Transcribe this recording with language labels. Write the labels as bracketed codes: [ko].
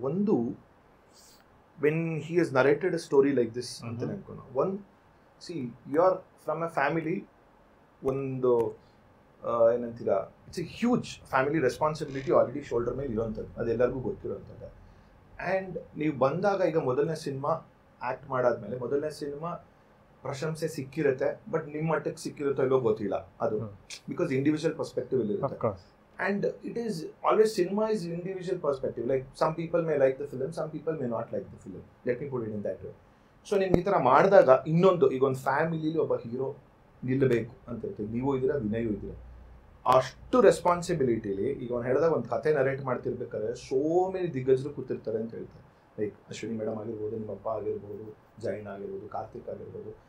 [en] ಒಂದು, when he has narrated a story like this [kn] ಅಂತ ಅನ್ಕೋಣ. [en] One, see, you are from a family, [kn] ಒಂದು ಏನಂತೀರಾ, [en] it's a huge family responsibility already shoulder [kn] ಮೇಲೆ ಇರೋಂಥದ್ದು, ಅದೆಲ್ಲರಿಗೂ ಗೊತ್ತಿರೋಂಥದ್ದು. And ನೀವು ಬಂದಾಗ ಈಗ ಮೊದಲನೇ ಸಿನಿಮಾ ಆ್ಯಕ್ಟ್ ಮಾಡಾದ್ಮೇಲೆ ಮೊದಲನೇ ಸಿನಿಮಾ ಪ್ರಶಂಸೆ ಸಿಕ್ಕಿರುತ್ತೆ, ಬಟ್ ನಿಮ್ಮ ಮಟ್ಟಕ್ಕೆ ಸಿಕ್ಕಿರುತ್ತೋ ಇಲ್ಲೋ ಗೊತ್ತಿಲ್ಲ ಅದು, [en] because individual perspective [kn] ಇಲ್ಲಿ ಇರುತ್ತೆ. [en] And it is always, cinema is individual perspective. Like some people may like the film, some people may not like the film. Let me put it in that way. [kn] So ನಿಮ್ಗೆ ಈ ಥರ ಮಾಡಿದಾಗ ಇನ್ನೊಂದು, ಈಗ ಒಂದು ಫ್ಯಾಮಿಲಿಲಿ ಒಬ್ಬ ಹೀರೋ ನಿಲ್ಲಬೇಕು ಅಂತ ಇರ್ತೀವಿ. ನೀವು ಇದ್ದೀರಾ, ವಿನಯು ಇದ್ದೀರಾ. ಅಷ್ಟು ರೆಸ್ಪಾನ್ಸಿಬಿಲಿಟಿಲಿ ಈಗ ಅವ್ನು ಹೇಳಿದಾಗ ಒಂದು ಕತೆ ನರೇಟ್ ಮಾಡ್ತಿರ್ಬೇಕಾದ್ರೆ [en] so many [kn] ದಿಗ್ಗಜರು ಕೂತಿರ್ತಾರೆ ಅಂತ ಹೇಳ್ತಾರೆ. ಲೈಕ್ ಅಶ್ವಿನಿ ಮೇಡಮ್ ಆಗಿರ್ಬೋದು, ನಿಮ್ಮ ಅಪ್ಪ ಆಗಿರ್ಬೋದು, ಜೈನ್ ಆಗಿರ್ಬೋದು, ಕಾರ್ತಿಕ್ ಆಗಿರ್ಬೋದು.